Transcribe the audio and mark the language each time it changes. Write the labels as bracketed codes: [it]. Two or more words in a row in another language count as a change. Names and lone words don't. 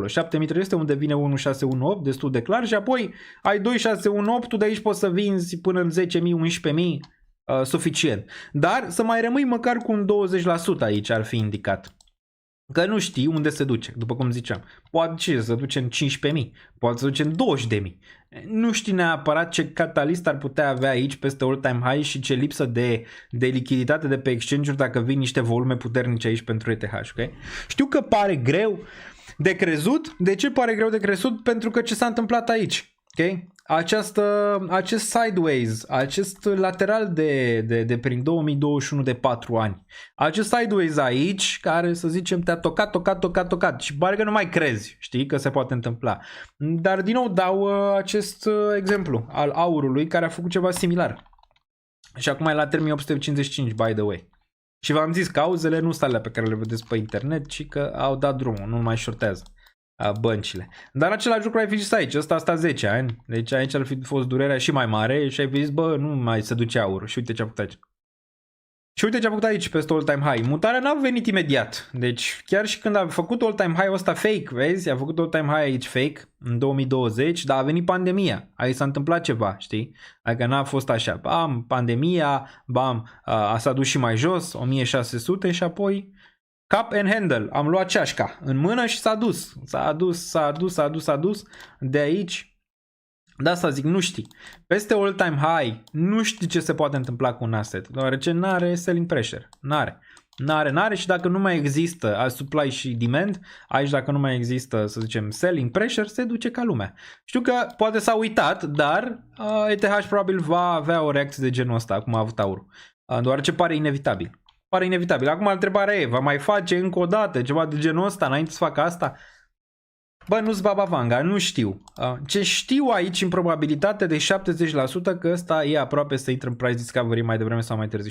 [ro] 7300 unde vine 1618, destul de clar, și apoi ai 2618, tu de aici poți să vinzi până în 10.000, 11.000, suficient. Dar să mai rămâi măcar cu un 20% aici ar fi indicat. Că nu știi unde se duce, după cum ziceam. Poate se duce în 15.000, poate se duce în 20.000. Nu știi neapărat ce catalist ar putea avea aici peste [en] all-time high [ro] și ce lipsă de lichiditate de pe exchange-uri dacă vin niște volume puternice aici pentru ETH. Okay? Știu că pare greu de crezut. De ce pare greu de crezut? Pentru că ce s-a întâmplat aici. Okay? Acest sideways, acest lateral de prin 2021 de 4 ani, acest sideways aici, care să zicem te-a tocat și pare că nu mai crezi, știi, că se poate întâmpla. Dar din nou dau acest exemplu al aurului care a făcut ceva similar. Și acum e la 3855, [en] by the way. [ro] Și v-am zis că cauzele nu sunt alea pe care le vedeți pe internet, ci că au dat drumul, nu mai shortează băncile. Dar același lucru ai fi zis aici, ăsta asta 10 ani, deci aici ar fi fost durerea și mai mare și ai fi zis, bă, nu mai se duce aur. Și uite ce a făcut aici. Și uite ce a făcut aici peste [en] all-time high. [ro] Mutarea n-a venit imediat. Deci chiar și când a făcut [en] all-time high [ro] ăsta fake, vezi? A făcut [en] all-time high [ro] aici fake în 2020, dar a venit pandemia. Aici s-a întâmplat ceva, știi? Adică n-a fost așa. Bam, pandemia, bam, s-a dus și mai jos, 1600 și apoi [en] Cup and handle. [ro] Am luat ceașca în mână și s-a dus. S-a dus. De aici. De asta zic, nu știi. [en] Peste all-time high, [ro] nu știi ce se poate întâmpla cu un asset, deoarece n-are [en] selling pressure. [ro] N-are și dacă nu mai există supply și demand, aici dacă nu mai există, să zicem, [en] selling pressure, [ro] se duce ca lumea. Știu că poate s-a uitat, dar ETH probabil va avea o reacție de genul ăsta, cum a avut aurul. Deoarece pare inevitabil. Acum întrebarea e, va mai face încă o dată ceva de genul ăsta înainte să facă asta? Bă, nu-s Baba Vanga, nu știu. Ce știu aici în probabilitate de 70% că ăsta e aproape să intre în [en] price discovery [ro] mai devreme sau mai târziu.